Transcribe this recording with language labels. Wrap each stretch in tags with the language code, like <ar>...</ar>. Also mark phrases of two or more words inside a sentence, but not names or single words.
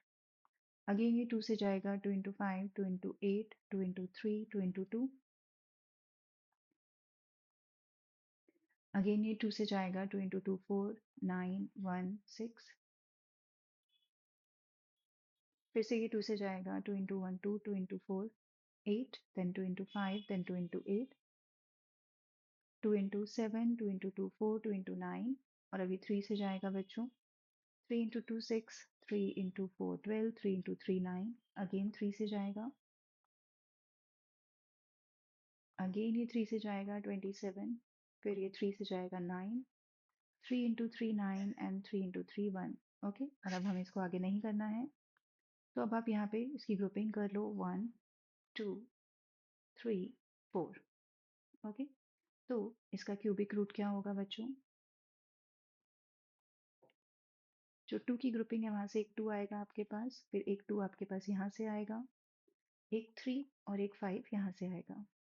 <hi>अगेन ये 2 से जाएगा, 2 इंटू 5, 2 इंटू 8, 2 इंटू 3, 2 इंटू 2। अगेन ये 2 से जाएगा, 2 इंटू 2 4 9 1 6। फिर से ये 2 से जाएगा, 2 इंटू 1 2, 2 इंटू 4 8,</hi> <en>then 2 into 5, then 2 into 8, 2 into 7, 2 into 2 4, 2 into 9।</en> <hi>और अभी 3 से जाएगा बच्चों, 3 into 2 6, 3 into 4 12, 3 into 3 9। अगेन 3 से जाएगा, अगेन ये 3 से जाएगा 27। फिर ये 3 से जाएगा 9, 3 into 3 9 एंड 3 into 3 1। ओके, और अब हमें इसको आगे नहीं करना है, तो अब आप यहाँ पे इसकी ग्रुपिंग कर लो 1 2 3 4। ओके, तो इसका क्यूबिक रूट क्या होगा बच्चों? जो 2 की ग्रुपिंग है वहां से एक 2 आएगा आपके पास, फिर एक 2 आपके पास यहाँ से आएगा, एक 3 और एक 5 यहाँ से आएगा।</hi>